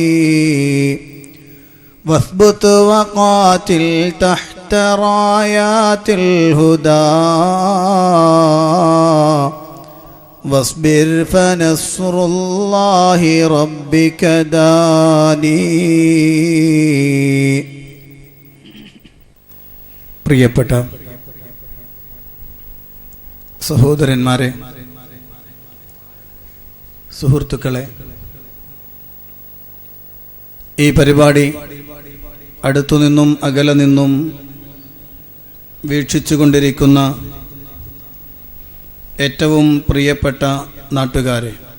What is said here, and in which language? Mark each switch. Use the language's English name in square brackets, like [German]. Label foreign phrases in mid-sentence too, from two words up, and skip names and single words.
[Arabic] واثبت وقاتل تحت رايات الهدى واصبر فنصر الله ربك داني. [Malayalam] പ്രിയപ്പെട്ട സഹോദരന്മാരെ, സുഹൃത്തുക്കളെ, ഈ പരിപാടി അടുത്തുനിന്നും അകലെ നിന്നും വീക്ഷിച്ചുകൊണ്ടിരിക്കുന്ന ഏറ്റവും പ്രിയപ്പെട്ട നാട്ടുകാരെ,